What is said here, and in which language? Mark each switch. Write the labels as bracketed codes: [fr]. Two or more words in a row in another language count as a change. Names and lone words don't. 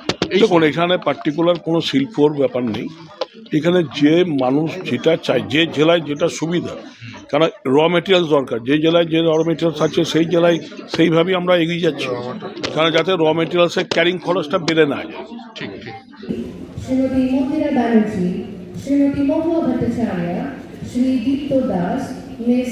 [bn] দেখুন, এখানে পার্টিকুলার কোনো শিল্পর ব্যাপার নেই। এখানে যে মানুষ যেটা চায়, যে জেলায় যেটা সুবিধা, কারণ [en] raw materials [bn] দরকার, যে জেলায় যে [en] raw materials [bn] আছে সেই জেলায় সেইভাবেই আমরা এগিয়ে যাচ্ছি, কারণ যাতে র মেটেরিয়ালসের ক্যারিং খরচটা বেড়ে না যায়। ঠিক ঠিক। Srimati Mundira Banerjee, Srimati Mohua Bhattacharya, Shri Dipto Das, Ms.